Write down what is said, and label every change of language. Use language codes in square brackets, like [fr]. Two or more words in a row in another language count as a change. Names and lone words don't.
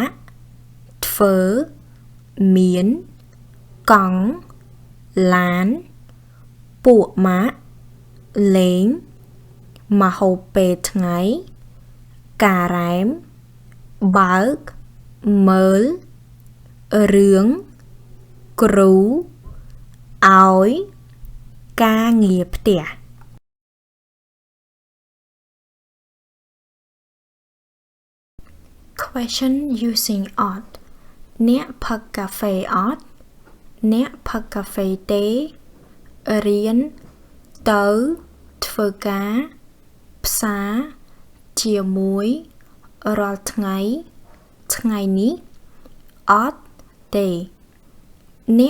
[km] ក់ធ្វើមានកង់ឡានពួកម៉ាក់លេងម្ហូបពេលថ្ងៃការ៉ែមបើកមើលរឿងគ្រូឲ្យការងារផ្ទះ [en] Question using ought [km] អ្នកផឹកកាហ្វេអត់អ្នកផឹកកាហ្វេទេរៀនទៅធ្វើ ការផ្សារជាមួយរាល់ថ្ងៃថ្ងៃនេះអត់ទេអ្នក